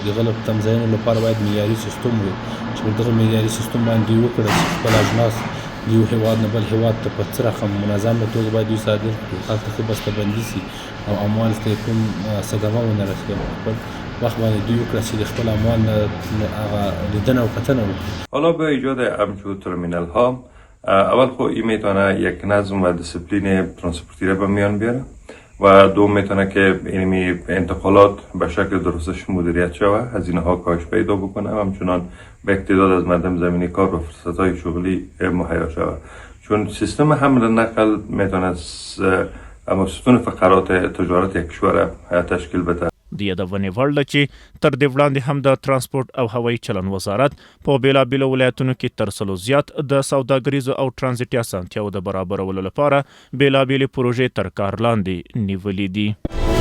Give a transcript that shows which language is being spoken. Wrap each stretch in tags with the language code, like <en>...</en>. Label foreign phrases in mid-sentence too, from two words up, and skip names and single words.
<ps>د هغه تمځایونو لپاره باید معیاري سیستم وي چې په دغه معیاري سیستم باندې وکړي چې خپل اجناس یو هیواد نه بل هیواد ته په څه رقم منظم توګه باید دوی صادر کړي، هلته ښه بسته‌بندي سي او اموال ته کوم صدمه ونه رسوي. خپل وقت باید دوی وکړي چې د خپل اموال نه هغه لیدنه و کتنه وکړي.</ps> <fa>حالا به ایجاد همچون ترمینل ها اول خب این میتونه یک نظم و دیسپلین ترانسپورتی را به میان بیاره و دوم میتونه که این انتقالات به شکل درستش مدیریت شود، هزینه ها کاهش پیدا بکنه و همچنان به اقتدار از مردم زمینی کار و فرصت های شغلی مهیا شود. چون سیستم حمل و نقل میتونه اما ستون فقرات تجارت یک کشور تشکیل بده.</fa> <ps>د یادونې وړ ده چې تر دې وړاندې هم د ترانسپورټ او هوايي چلند وزارت په بېلابېلو ولایتونو کې تر 100 زیات د سوداګریزو او ټرانزیټي اسانتیاوو د برابرولو لپاره بېلابېلې پروژې تر کار لاندې نیولې دي.</ps>